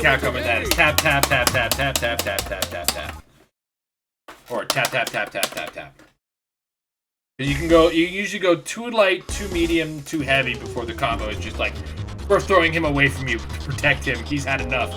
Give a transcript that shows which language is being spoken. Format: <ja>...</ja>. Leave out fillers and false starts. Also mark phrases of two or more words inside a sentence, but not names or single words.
<en>Capcom with that. It's tap, tap, tap, tap, tap, tap, tap, tap, tap, tap. Or tap, tap, tap, tap, tap, tap. You can go, you usually go too light, too medium, too heavy before the combo is just like, we're throwing him away from you to protect him. He's had enough.</en>